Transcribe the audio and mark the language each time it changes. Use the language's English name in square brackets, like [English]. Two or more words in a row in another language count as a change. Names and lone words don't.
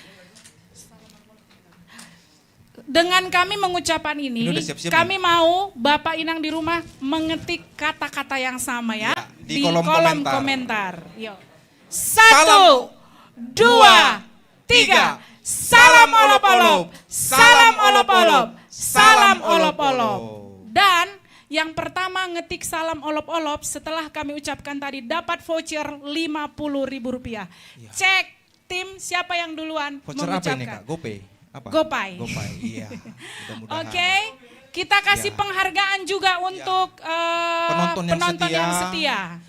[Indonesian] Dengan kami mengucapkan ini udah siap-siap kami mau Bapak Inang di rumah mengetik kata-kata yang sama ya, di kolom komentar. Yuk. 1, 2, 3. Salam olop-olop, salam olop-olop, salam olop-olop. Dan yang pertama ngetik salam olop-olop setelah kami ucapkan tadi dapat voucher Rp50.000. Cek tim siapa yang duluan Voucher apa mengucapkan. ini Kak? GoPay? Apa? GoPay. GoPay, iya. Mudah-mudahan. Oke, kita kasih penghargaan juga untuk penonton yang setia.